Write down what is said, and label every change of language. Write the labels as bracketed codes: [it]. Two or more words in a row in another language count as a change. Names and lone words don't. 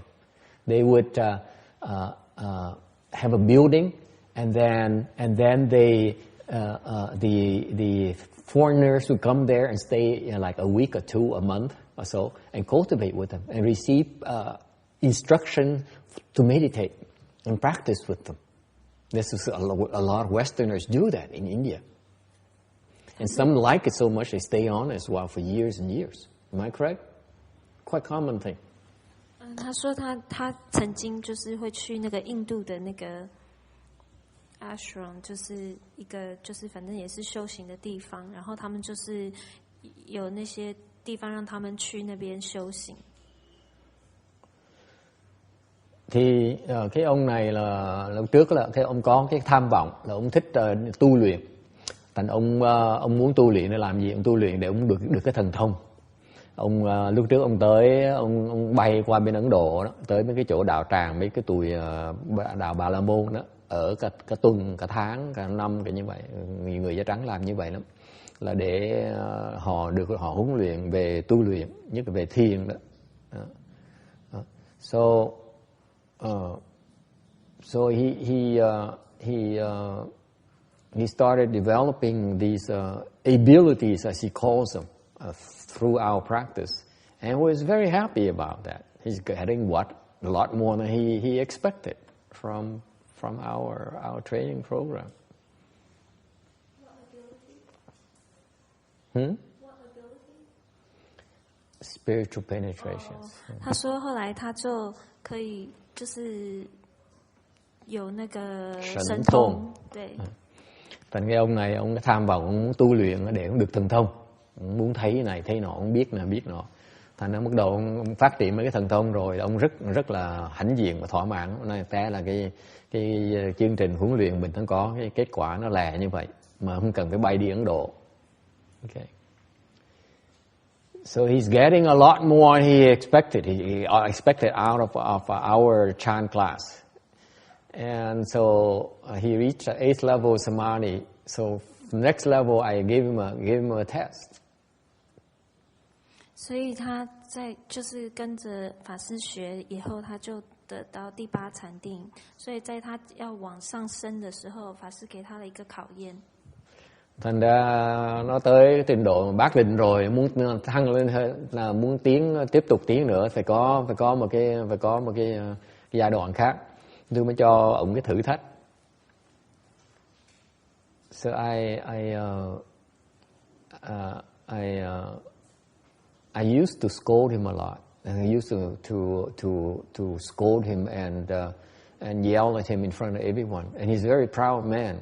[en] They would have a building, and then they the foreigners would come there and stay like a week or two, a month or so, and cultivate with them and receive instruction to meditate and practice with them. This is a lot of Westerners do that in India. And some like it so much they stay on as well for years and years. Am I correct? Quite common thing. [zh] 他说他曾经就是会去那个印度的那个 ashram， 就是一个就是反正也是修行的地方，然后他们就是有那些地方让他们去那边修行。 [vi] Thì cái ông này là lúc trước là cái ông có cái tham vọng là ông thích tu luyện. Thành ông muốn tu luyện để làm gì? Ông tu luyện để ông được cái thần thông. Ông lúc trước ông tới ông bay qua bên Ấn Độ đó, tới mấy cái chỗ đạo tràng, mấy cái tùy đạo Bà La Môn đó, ở cả tuần, cả tháng, cả năm, cái như vậy. Người da trắng làm như vậy lắm, là để họ huấn luyện về tu luyện, nhất là về thiền đó. [en] So he started developing these abilities, as he calls them, through our practice, and was very happy about that. He's getting a lot more than he expected from our training program. What ability? What ability? Spiritual penetrations. [zh] 他说后来他就可以就是有那个神通，对。 [vi] Thành cái ông này, ông tham vọng, ông muốn tu luyện để ông được thần thông, ông muốn thấy này thấy nọ, ông biết này biết nọ. Thành ra bắt đầu ông phát triển mấy cái thần thông rồi, ông rất là hãnh diện và thỏa mãn. Này té là cái chương trình huấn luyện mình có cái kết quả nó lẹ như vậy mà không cần phải bay đi Ấn Độ. [en] Okay. So he's getting a lot more than he expected. He expected out of our chant class. And so he reached 8th level samadhi. So next level, I gave him a test. [zh] 所以他在就是跟着法师学以后，他就得到第8禅定。所以在他要往上升的时候，法师给他了一个考验。 [vi] Thành ra nó tới trình độ bát định rồi, muốn thăng lên là muốn tiếp tục tiến nữa, phải có một cái giai đoạn khác. Tôi mới cho ông cái thử thách. [en] So I used to scold him a lot. I used to scold him and yell at him in front of everyone. And he's a very proud man.